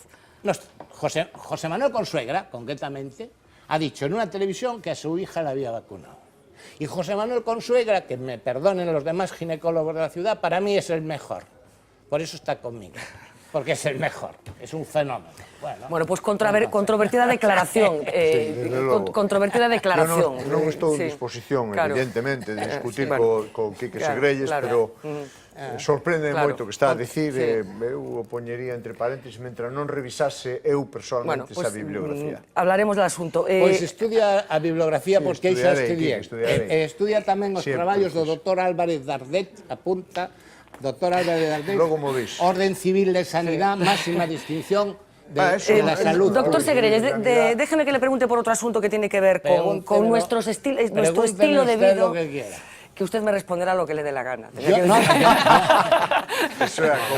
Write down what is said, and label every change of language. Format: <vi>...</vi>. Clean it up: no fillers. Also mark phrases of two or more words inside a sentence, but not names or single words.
<es>No, José Manuel Consuegra, concretamente, ha dicho en una televisión que a su hija la había vacunado. Y José Manuel Consuegra, que me perdonen los demás ginecólogos de la ciudad, para mí es el mejor. Por eso está conmigo, porque es el mejor, es un fenómeno. Bueno, pues controvertida declaración. Controvertida declaración.</es> <gl>Non estou en disposición, evidentemente, de discutir con Quique Segrelles, pero sorprende moito que está a dicir, eu o poñería entre paréntesis, mentre non revisase eu personalmente esa bibliografía.</gl> <es>Hablaremos del asunto.</es> <gl>Pois estudia a bibliografía, porque xa estudiei. Estudia tamén os traballos do Dr.</gl> <es>Álvarez Dardet, apunta, Dr. Álvarez Dardet, Orden Civil de Sanidad, máxima distinción de la salud. Doctor Segrelles, déjeme que le pregunte por otro asunto que tiene que ver con nuestro estilo de vida. Que usted me responderá lo que le dé la gana.</es>